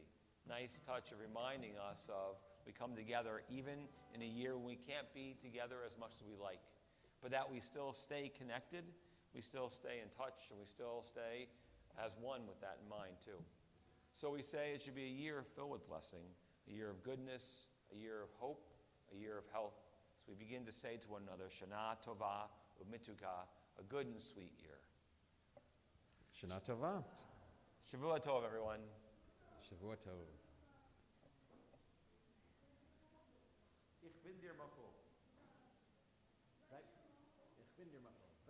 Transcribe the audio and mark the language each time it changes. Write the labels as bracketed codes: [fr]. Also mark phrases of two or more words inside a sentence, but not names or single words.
[en] Nice touch of reminding us of we come together even in a year when we can't be together as much as we like, but that we still stay connected, we still stay in touch, and we still stay as one with that in mind too. So we say it should be a year filled with blessing, a year of goodness, a year of hope, a year of health. So we begin to say to one another, [he] שנה טובה ומתוקה, [en] a good and sweet year. [he] שנה טובה. שבוע טוב, everyone. שבוע טוב. [yi] איך בין דיר מוחל. איך בין דיר מוחל.